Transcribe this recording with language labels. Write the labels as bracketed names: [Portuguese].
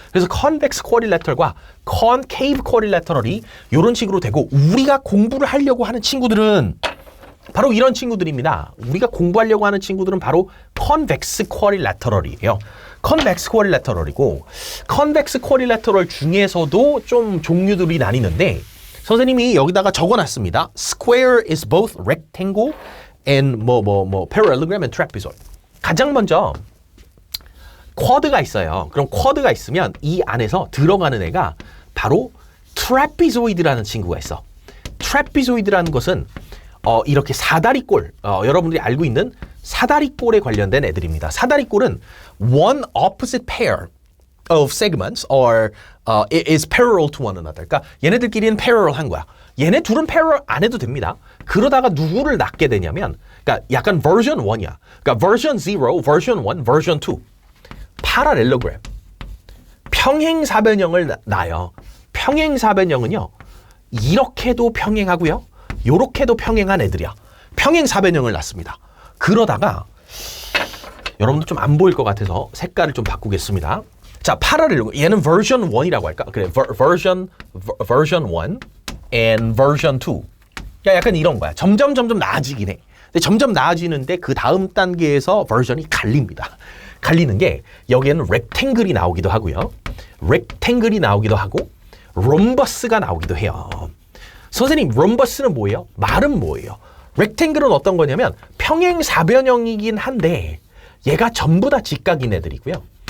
[Korean] 그래서 convex quadrilateral과 concave quadrilateral이 이런 식으로 되고 우리가 공부를 하려고 하는 친구들은 바로 이런 친구들입니다. 우리가 공부하려고 하는 친구들은 바로 convex quadrilateral이에요. convex quadrilateral이고 convex quadrilateral 중에서도 좀 종류들이 나뉘는데 선생님이 여기다가 적어놨습니다. [English] Square is both rectangle and parallelogram and trapezoid. [Korean] 가장 먼저 쿼드가 있어요. 그럼 쿼드가 있으면 이 안에서 들어가는 애가 바로 trapezoid라는 친구가 있어. trapezoid라는 것은 이렇게 사다리꼴, 여러분들이 알고 있는 사다리꼴에 관련된 애들입니다. 사다리꼴은 [English] one opposite pair of segments is parallel to one another. [Korean] 그러니까 얘네들끼리는 parallel한 거야. 얘네 둘은 parallel 안 해도 됩니다. 그러다가 누구를 낳게 되냐면, 그러니까 약간 [English] version 1 [Korean] 이야. [English] 그러니까 version 0, version 1, version 2. [Korean] parallelogram. 평행사변형을 낳아요. 평행사변형은요, 이렇게도 평행하고요, 요렇게도 평행한 애들이야. 평행사변형을 낳습니다. 그러다가 여러분들 좀 안 보일 것 같아서 색깔을 좀 바꾸겠습니다. 자, parallel. 얘는 version 1이라고 할까? [English] 그래, version 1 and version 2. [Korean] 약간 이런 거야. 점점 나아지긴 해. 근데 점점 나아지는데 그 다음 단계에서 버전이 갈립니다. 갈리는 게 여기에는 rectangle이 나오기도 하고요. rectangle이 나오기도 하고 rhombus가 나오기도 해요. 선생님, rhombus는 뭐예요? 말은 뭐예요? rectangle은 어떤 거냐면 평행사변형이긴 한데 얘가 전부 다 직각인 애들이고요.